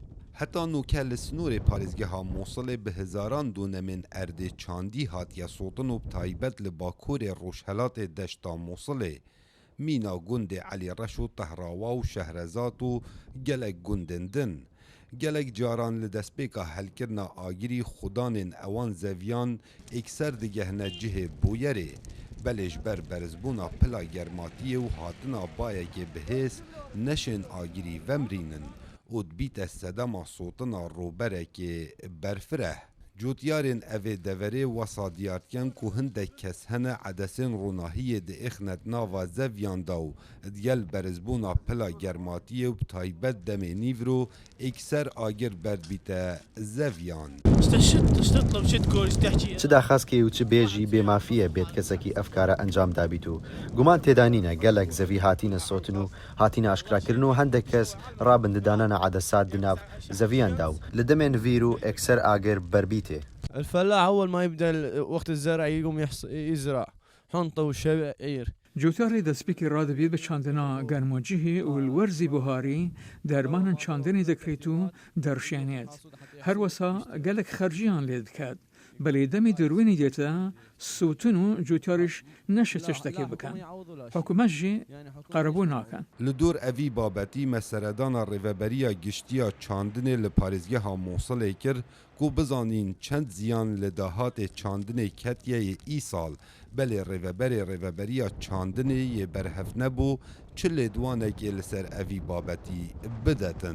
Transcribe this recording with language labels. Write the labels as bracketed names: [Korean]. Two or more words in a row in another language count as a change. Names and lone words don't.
[Kurdish] حتی نوکل سنور پارێزگە ها مووسڵێ بە هزاران دونەمێن ئەردێ چاندی هاتیە سۆتن و تایبەت لە باکوورێ ڕۆژهەلاتێ دەشتا مووسڵێ مینا گوندێ عەلی ڕەش و تەهراوا و شەهرەزات و gelek gundên din. Gelek caran li destpêka helkirina agirî xudanên ewan zeviyan ekser digehne cihê bûyerê. Belê ji ber berizbûna pila germatiyê û hatina bayekê bihêz neşên agirî vemrînin û dibîte sedema sotina roberekê berfireh. Cotiyarên evê deverê wesa diyartiyan ku hindek kes hene edesên ronahiyê diêxnet nava zeviyan da û digel berizbûna pila germatiyê û bi taybet demê nîvro ekser agir berdibîte zeviyan. چ داخەسکێ و چ بێژی بێمافیە بێت کەسێکی ئەفکارە ئەنجام دابیت و گومان تێدانینە گەلک زەوی هاتینە سۆتن و هاتینە ئاشکراکردن و هەندێک کەس ڕابنددانە عەدەسات دناو زەویاندا و لە دەمێن ڤیر و ئەکسەر ئاگر بربیتێ. [Arabic] الفلاح أول ما يبدأ وقت الزرع يقوم يزرع حنطة وشعير. [Kurdish] جوتیاری دەستپێکی ڕادەبێت بە چاندنا گەرمۆجیهێ و وەرزی بوهاری دەرمانن چاندنی دەکرێت و دەڕشێنێت. هەروەسا گەلک خەرجیان لێ دەکات. بەلێ دەمی دروێنی دێتە سووتن و جوتیاریش نەشێتە شتێکی بکەن. حکومەتژی قەرەبوو ناکەن. Li dor evî babetî meseredana rêveberiya giştiya çandinê li parêzgeha Mosulê kir ku bizanîn çend ziyan li dahatê çandinê ketiye yê îsal belê rêveberê rêveberiya çandinê yê berhev nebû çi lêdwanekê li ser evî babetî bidetin.